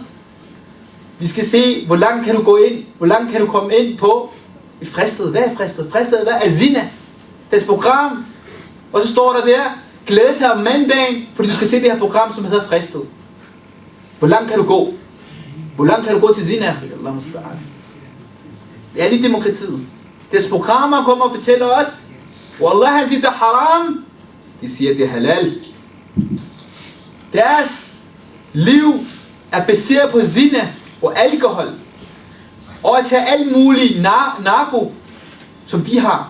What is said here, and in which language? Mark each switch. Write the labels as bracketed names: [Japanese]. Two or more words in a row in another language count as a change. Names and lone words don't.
[Danish] Vi skal se, hvor langt kan du gå ind, hvor langt kan du komme ind på fristet. Hvad er fristet? Fristet hvad? Er zina. Deres program. Og så står der der, glæde til om mandagen, fordi du skal se det her program, som hedder fristet. Hvor langt kan du gå? Hvor langt kan du gå til zina? [Arabic] Allah musta'an. [Danish] Det er lige demokratiet. Deres programmer kommer og fortæller os, Wallah, han siger, det er haram. De siger, det er halal. Deres liv er baseret på zina og alkohol. Og at tage alt muligt narko, som de har.